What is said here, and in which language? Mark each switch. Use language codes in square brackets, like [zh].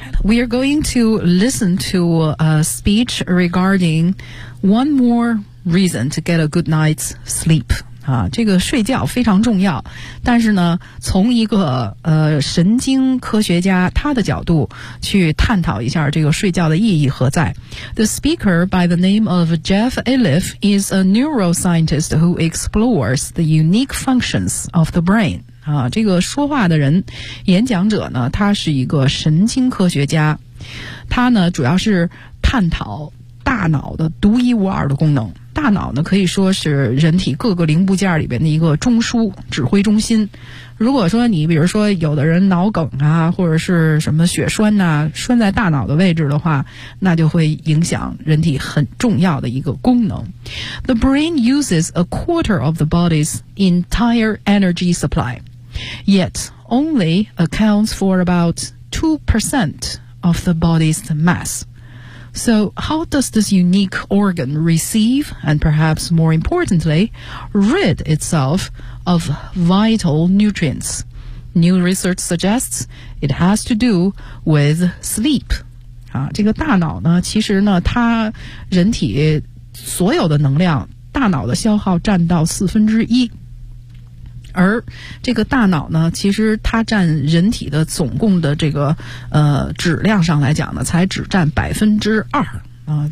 [en] We are going to listen to a speech regarding one more reason to get a good night's sleep. [zh] 这个睡觉非常重要，但是呢，从一个神经科学家他的角度去探讨一下这个睡觉的意义何在。 [en] The speaker by the name of Jeff Iliff is a neuroscientist who explores the unique functions of the brain. [zh] 这个说话的人，演讲者呢，他是一个神经科学家，他呢主要是探讨大脑的独一无二的功能。大脑呢可以说是人体各个零部件里边的一个中枢指挥中心。如果说你比如说有的人脑梗啊，或者是什么血栓呐、栓在大脑的位置的话，那就会影响人体很重要的一个功能。 [en] The brain uses a quarter of the body's entire energy supply, yet only accounts for about 2% of the body's mass. So how does this unique organ receive, and perhaps more importantly, rid itself of vital nutrients? New research suggests it has to do with sleep. [zh] 这个大脑呢，其实呢，它人体所有的能量，大脑的消耗占到1/4。而这个大脑呢，其实它占人体的总共的这个质量上来讲呢，才只占2%啊。